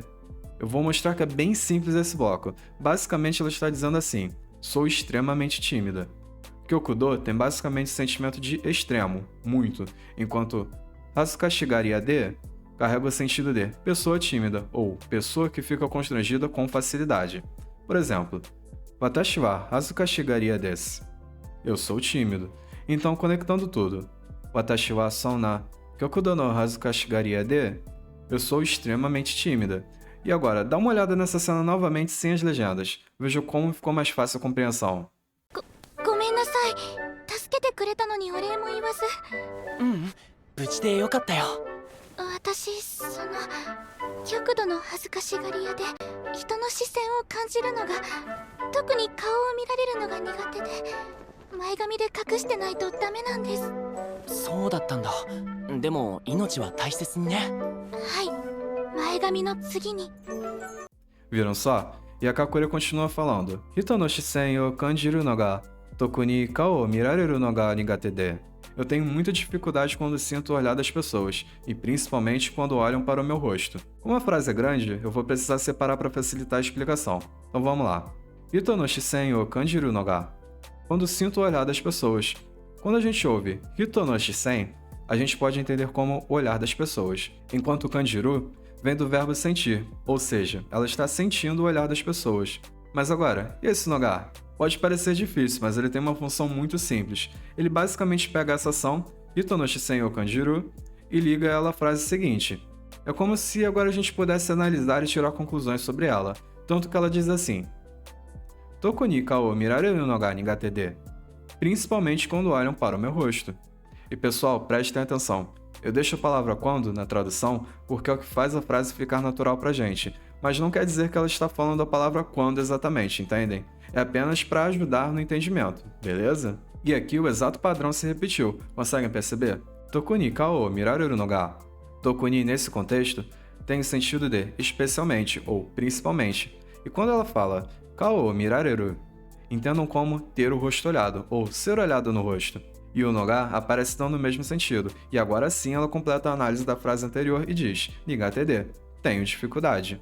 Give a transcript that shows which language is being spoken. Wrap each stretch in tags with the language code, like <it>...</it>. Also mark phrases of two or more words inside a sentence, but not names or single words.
<pt>Eu vou mostrar que é bem simples esse bloco. Basicamente ela está dizendo assim, sou extremamente tímida. Kyokudo tem basicamente o sentimento de extremo, muito, enquanto</pt> <ja>恥ずかしがり屋で</ja> <pt>carrega o sentido de pessoa tímida ou pessoa que fica constrangida com facilidade. Por exemplo,</pt> <ja>私は恥ずかしがり屋です.</ja> <pt>Eu sou tímido. Então, conectando tudo.</pt> <ja>私はそんな極度の恥ずかしがり屋で.</ja> <pt>Eu sou extremamente tímida. E agora, dá uma olhada nessa cena novamente sem as legendas. Veja como ficou mais fácil a compreensão.</pt> <ja>ごめんなさい。助けてくれたのにお礼も言わず。無事でよかったよ私、極度の恥ずかしがり屋で、人の視線を感じるのが、特に顔を見られるのが苦手で、前髪で隠してないとダメなんです。そうだったんだでも命は大切にねはい、前髪の次に。</ja> <pt>Viram só? E a Kakure continua falando.</pt> <ja>人の視線を感じるのが、特に顔を見られるのが苦手で.</ja> <pt>Eu tenho muita dificuldade quando sinto o olhar das pessoas, e principalmente quando olham para o meu rosto. Como a frase é grande, eu vou precisar separar para facilitar a explicação. Então vamos lá.</pt> <ja>人の視線を感じるのが.</ja> <pt>quando sinto o olhar das pessoas. Quando a gente ouve</pt> <ja>人の視線,</ja> <pt>a gente pode entender como o olhar das pessoas, enquanto o kanjiru vem do verbo sentir, ou seja, ela está sentindo o olhar das pessoas. Mas agora, e esse nogar? Pode parecer difícil, mas ele tem uma função muito simples. Ele basicamente pega essa ação,</pt> <ja>人の視線</ja> <pt>ou kanjiru, e liga ela à frase seguinte. É como se agora a gente pudesse analisar e tirar conclusões sobre ela, tanto que ela diz assim:</pt> <ja>特に顔見られるのが苦手で,</ja> <pt>principalmente quando olham para o meu rosto. E pessoal, prestem atenção. Eu deixo a palavra quando na tradução porque é o que faz a frase ficar natural pra gente, mas não quer dizer que ela está falando a palavra quando exatamente, entendem? É apenas para ajudar no entendimento, beleza? E aqui o exato padrão se repetiu, conseguem perceber?</pt> <ja>特に顔見られるのが. 特に</ja> <pt>nesse contexto tem o sentido de especialmente ou principalmente. E quando ela fala</pt> <ja>顔見られる,</ja> <pt>entendam como ter o rosto olhado ou ser olhado no rosto. E o noga aparece então no mesmo sentido, e agora sim ela completa a análise da frase anterior e diz</pt> <ja>苦手で,</ja> <pt>tenho dificuldade.</pt>